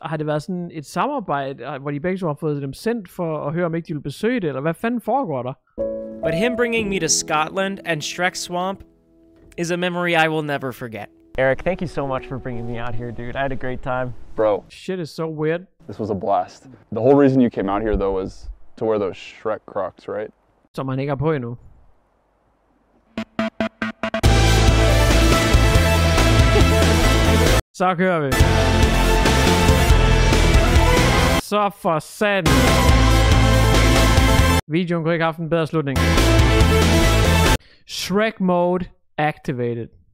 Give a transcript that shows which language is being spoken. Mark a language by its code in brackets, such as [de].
[da] Har det været sådan et samarbejde, hvor de begge to har fået dem sendt for at høre, om ikke de vil besøge det? Eller hvad fanden foregår der? [en] But him bringing me to Scotland and Shrek Swamp is a memory I will never forget. Eric, thank you so much for bringing me out here, dude. I had a great time. Bro. Shit is so weird. This was a blast. The whole reason you came out here, though, was to wear those Shrek Crocs, right? [da] Som han ikke har på endnu. Så kører vi. Så for satan. Videoen kunne ikke have haft en bedre slutning. [en] Shrek mode activated.